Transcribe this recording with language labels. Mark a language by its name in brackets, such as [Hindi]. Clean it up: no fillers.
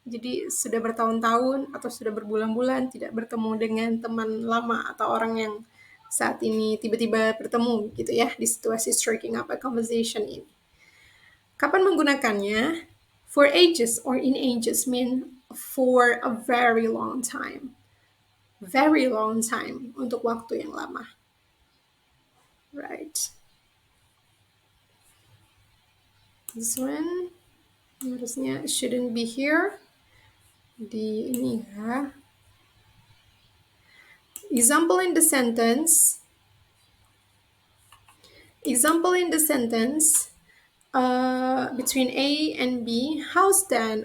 [Indonesian] Jadi sudah bertahun-tahun atau sudah berbulan-bulan tidak bertemu dengan teman lama atau orang yang saat ini tiba-tiba bertemu gitu ya di situasi [English] striking up a conversation [Indonesian] ini. Kapan menggunakannya? [English] For ages or in ages mean for a very long time. Very long time [Indonesian] untuk waktu yang lama. [English] Right. This one [Indonesian] harusnya [English] shouldn't be here. [Indonesian] Di ini ya. [English] Example in the sentence. Example in the sentence between A and B. How's Dan?